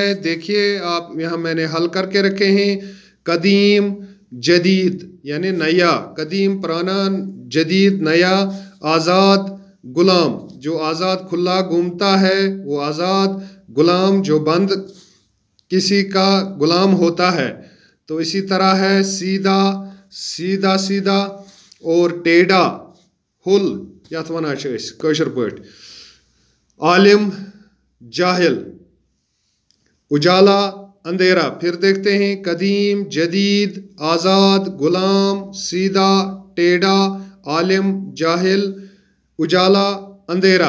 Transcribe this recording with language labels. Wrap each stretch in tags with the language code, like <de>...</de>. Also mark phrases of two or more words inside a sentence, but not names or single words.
<ur>دیکھیے آپ یہاں میں نے حل کر کے رکھے ہیں، قدیم، جدید یعنی نیا، قدیم پرانا، جدید نیا، آزاد غلام، جو آزاد کھلا گھومتا ہے وہ آزاد، غلام جو بند کسی کا غلام ہوتا ہے۔ تو اسی طرح ہے سیدھا، سیدھا سیدھا، اور ٹیڑا ہل</ur> <ks>یتھ ونان چھِ أسۍ کٲشِر پٲٹھۍ،</ks> <ur>عالم، جاہل، اجالا، اندھیرا۔ پھر دیکھتے ہیں قدیم، جدید، آزاد، غلام، سیدھا، ٹیڑا، عالم، جاہل، اجالا، اندھیرا۔</ur>